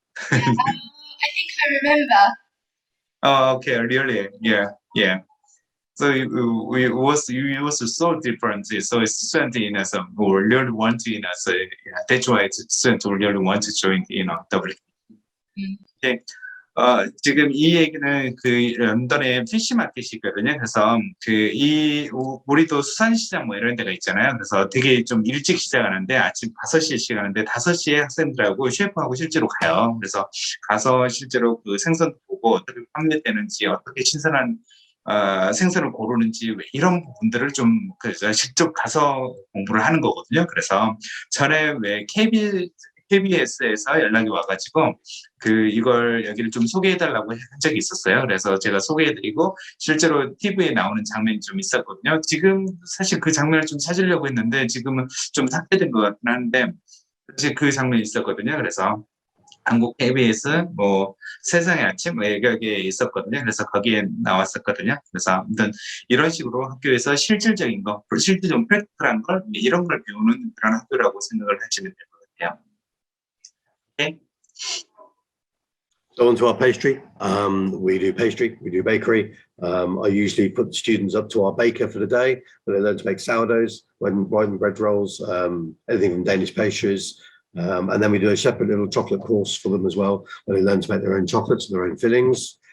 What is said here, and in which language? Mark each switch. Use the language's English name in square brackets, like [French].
[English] I think I remember. Oh, okay, really? Yeah. So it was so different. So it's students who really want to, that's why students who really want to join, WKC. Okay. [Korean] 지금 이 얘기는 그 런던의 피시마켓이거든요. 그래서 우리도 수산시장 뭐 이런 데가 있잖아요. 그래서 되게 좀 일찍 시작하는데 아침 5시에 시작하는데 5시에 학생들하고 셰프하고 실제로 가요. 그래서 가서 실제로 그 생선 보고 어떻게 판매되는지, 어떻게 신선한 생선을 고르는지 이런 부분들을 좀 직접 가서 공부를 하는 거거든요. 그래서 전에 왜 KBS에서 연락이 와가지고 이걸 여기를 좀 소개해달라고 한 적이 있었어요. 그래서 제가 소개해드리고 실제로 TV에 나오는 장면이 좀 있었거든요. 지금 사실 그 장면을 좀 찾으려고 했는데 지금은 좀 삭제된 것 같긴 한데 사실 그 장면이 있었거든요. 그래서 한국 KBS 세상의 아침 여기에 있었거든요. 그래서 거기에 나왔었거든요. 그래서 아무튼 이런 식으로 학교에서 실질적인 거, 실질적인 프랙티컬한 걸 이런 걸 배우는 그런 학교라고 생각을 하시면 될 것 같아요. Okay. [English] So on to our pastry. We do pastry, we do bakery. I usually put students up to our baker for the day, where they learn to make sourdoughs, writing bread rolls, anything from Danish pastries. And then we do a separate little chocolate course for them as well, where they learn to make their own chocolates and their own fillings.